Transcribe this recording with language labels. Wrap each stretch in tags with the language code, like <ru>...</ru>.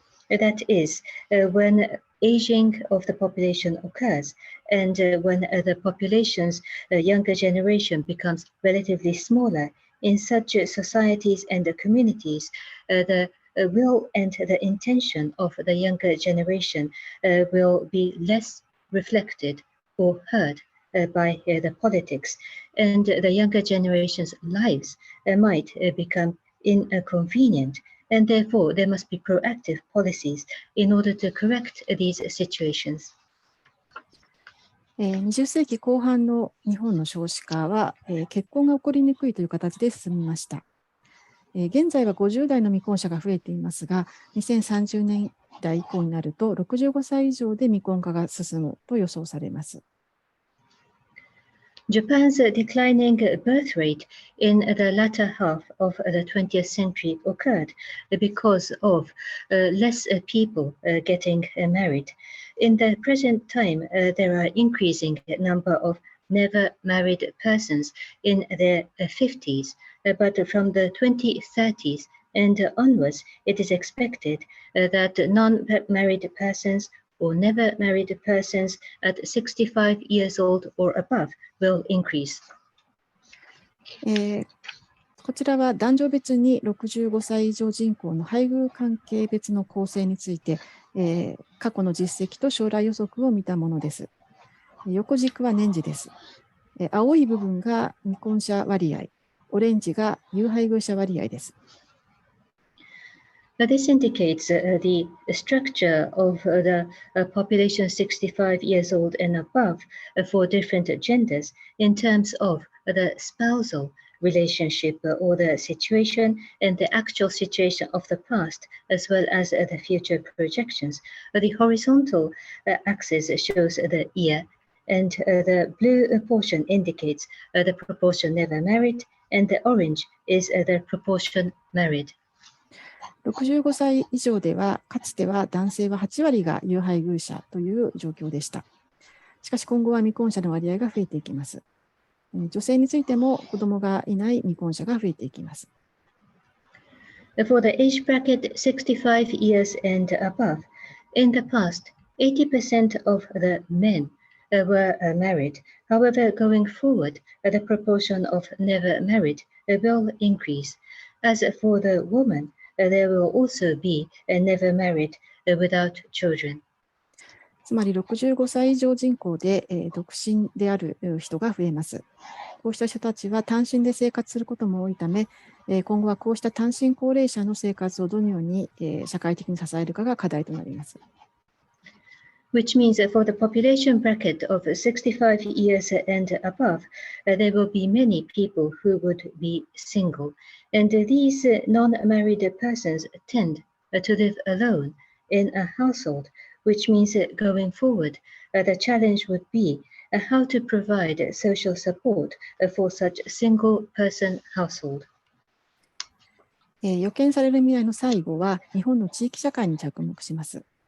<en>That is, when aging of the population occurs, and when the population's younger generation becomes relatively smaller, in such societies and communities, the will and the intention of the younger generation will be less reflected or heard by the politics, and the younger generation's lives might become inconvenient. And therefore, there must be proactive policies in order to correct these situations.</en> <ja>20世紀後半の日本の少子化は、結婚が起こりにくいという形で進みました。現在は50代の未婚者が増えていますが、2030年代以降になると65歳以上で未婚化が進むと予想されます。</ja> <en>Japan's declining birth rate in the latter half of the 20th century occurred because of less people getting married. In the present time, there are increasing number of never married persons in their 50s, but from the 2030s and onwards, it is expected that non-married persons or never married persons at 65 years old or above will increase.</en> <ja>こちらは男女別に65歳以上人口の配偶関係別の構成について、過去の実績と将来予測を見たものです。横軸は年次です。青い部分が未婚者割合、オレンジが有配偶者割合です。</ja> <en>This indicates the structure of the population 65 years old and above for different genders in terms of the spousal relationship or the situation and the actual situation of the past as well as the future projections. The horizontal axis shows the year, and the blue portion indicates the proportion never married, and the orange is the proportion married.</en> <ja>65歳以上では、かつては男性は8割が有配偶者という状況でした。しかし今後は未婚者の割合が増えていきます。女性についても子供がいない未婚者が増えていきます。</ja> <en>For the age bracket 65 years and above, in the past, 80% of the men were married. However, going forward, the proportion of never married will increase. As for the woman, there will also be never married without children.</en> <ja>つまり65歳以上人口で、独身である人が増えます。こうした人たちは単身で生活することも多いため、今後はこうした単身高齢者の生活をどのように、社会的に支えるかが課題となります。</ja> <en>Which means that for the population bracket of 65 years and above, there will be many people who would be single. And these non-married persons tend to live alone in a household, which means that going forward, the challenge would be how to provide social support for such single person household.</en> <ja>予見される未来の最後は日本の地域社会に着目します。</ja>